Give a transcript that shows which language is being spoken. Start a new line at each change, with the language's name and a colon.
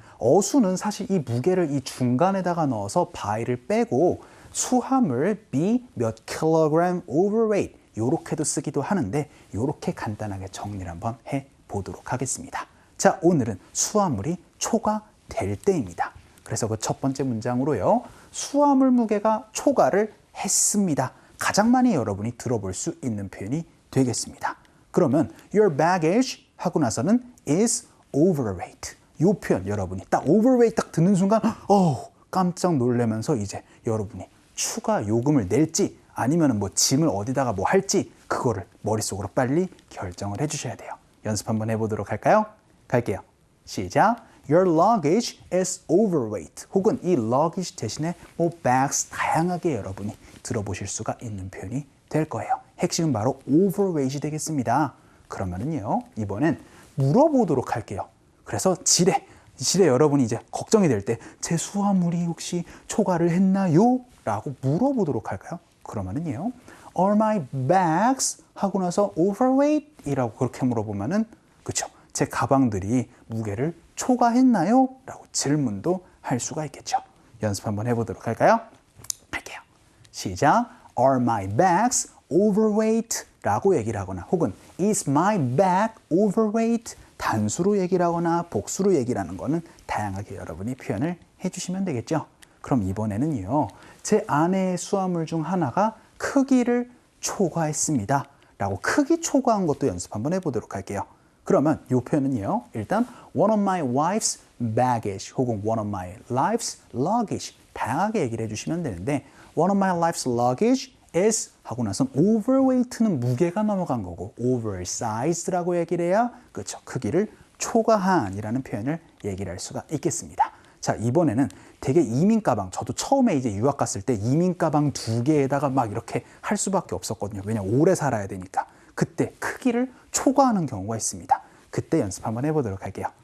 Korean: 어수는 사실 이 무게를 이 중간에다가 넣어서 by를 빼고 수화물 be 몇 킬로그램 overweight 이렇게도 쓰기도 하는데 이렇게 간단하게 정리를 한번 해보도록 하겠습니다. 자, 오늘은 수화물이 초과될 때입니다. 그래서 그 첫 번째 문장으로요. 수화물 무게가 초과를 했습니다. 가장 많이 여러분이 들어볼 수 있는 표현이 되겠습니다. 그러면 your baggage 하고 나서는 is overweight. 이 표현 여러분이 딱 overweight 딱 듣는 순간 깜짝 놀라면서 이제 여러분이 추가 요금을 낼지 아니면 뭐 짐을 어디다가 뭐 할지 그거를 머릿속으로 빨리 결정을 해주셔야 돼요. 연습 한번 해보도록 할까요? 갈게요. 시작.
English: Your luggage is overweight.
Korean: 혹은 이 luggage 대신에 뭐 bags 다양하게 여러분이 들어보실 수가 있는 표현이 될 거예요. 핵심은 바로 overweight이 되겠습니다. 그러면은요 이번엔 물어보도록 할게요. 그래서 지레 여러분이 이제 걱정이 될 때 제 수화물이 혹시 초과를 했나요? 라고 물어보도록 할까요? 그러면은요.
English: Are my bags?
Korean: 하고 나서 overweight? 이라고 그렇게 물어보면은 그쵸? 제 가방들이 무게를 초과했나요? 라고 질문도 할 수가 있겠죠. 연습 한번 해보도록 할까요? 할게요. 시작.
English: Are my bags overweight? 라고 얘기를 하거나 혹은 Is my bag overweight?
Korean: 단수로 얘기를 하거나 복수로 얘기를 하는 거는 다양하게 여러분이 표현을 해주시면 되겠죠. 그럼 이번에는요. 제 아내의 수화물 중 하나가 크기를 초과했습니다. 라고 크기 초과한 것도 연습 한번 해보도록 할게요. 그러면 이 표현은요. 일단
English: one of my wife's baggage
Korean: 혹은 one of my life's luggage 다양하게 얘기를 해주시면 되는데 one of my life's luggage is 하고 나선 overweight는 무게가 넘어간 거고 oversized라고 얘기를 해야 그렇죠. 크기를 초과한이라는 표현을 얘기를 할 수가 있겠습니다. 자, 이번에는 되게 이민 가방 저도 처음에 이제 유학 갔을 때 이민 가방 2개에다가 막 이렇게 할 수밖에 없었거든요. 왜냐면 오래 살아야 되니까. 그때 크기를 초과하는 경우가 있습니다. 그때 연습 한번 해보도록 할게요.